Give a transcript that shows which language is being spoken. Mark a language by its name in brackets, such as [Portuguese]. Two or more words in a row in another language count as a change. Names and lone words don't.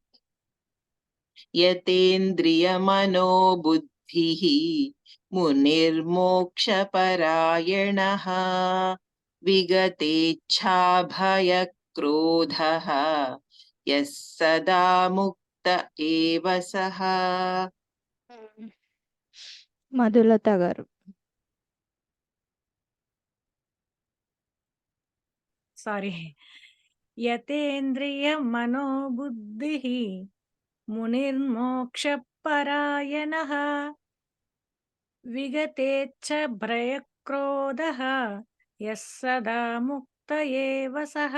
[Sanskrit] यतेन्द्रियमनोबुद्धिः मुनिर्मोक्षपरायणः विगतेच्छाभयक्रोधः यः सदा मुक्त एव सः [Telugu] మధులత గారు. సారీ. [Sanskrit] యతేంద్రియ మనోబుద్ధిః మునిర్మోక్షపరాయణః విగతేచ్ఛ భయక్రోధః యః సదా ముక్త ఏవ సః.